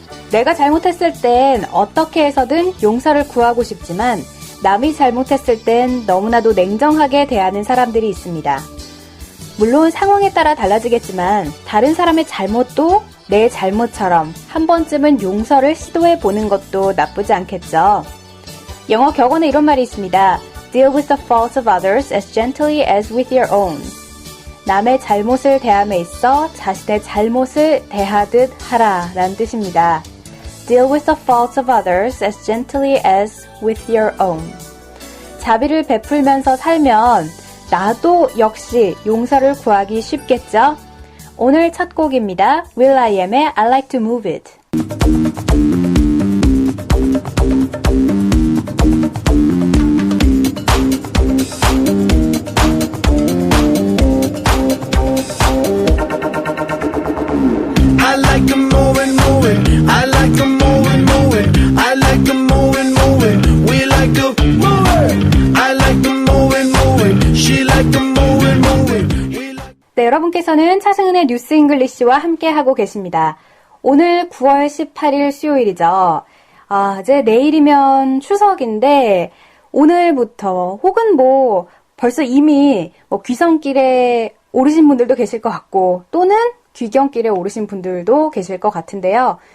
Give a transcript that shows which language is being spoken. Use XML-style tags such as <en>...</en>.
<ko>내가 잘못했을 땐 어떻게 해서든 용서를 구하고 싶지만 남이 잘못했을 땐 너무나도 냉정하게 대하는 사람들이 있습니다. 물론 상황에 따라 달라지겠지만 다른 사람의 잘못도 내 잘못처럼 한 번쯤은 용서를 시도해 보는 것도 나쁘지 않겠죠. 영어 격언에 이런 말이 있습니다.</ko> <en>Deal with the faults of others as gently as with your own.</en> <ko>남의 잘못을 대함에 있어 자신의 잘못을 대하듯 하라 라는 뜻입니다.</ko> <en>Deal with the faults of others as gently as with your own.</en> <ko>자비를 베풀면서 살면 나도 역시 용서를 구하기 쉽겠죠? 오늘 첫 곡입니다. will.i.am의 I like to move it.</ko> <en>I like to move it, move it. I like to move it, move it. I like to move it, move it. We like to move it. I like to move it, move it. She like to move it, move it.</en> <ko>네, 여러분께서는 차승은의 뉴스 잉글리시와 함께하고 계십니다. 오늘 9월 18일 수요일이죠. 이제 내일이면 추석인데 오늘부터 혹은 벌써 이미 귀성길에 오르신 분들도 계실 것 같고 또는 귀경길에 오르신 분들도 계실 것 같은데요.</ko>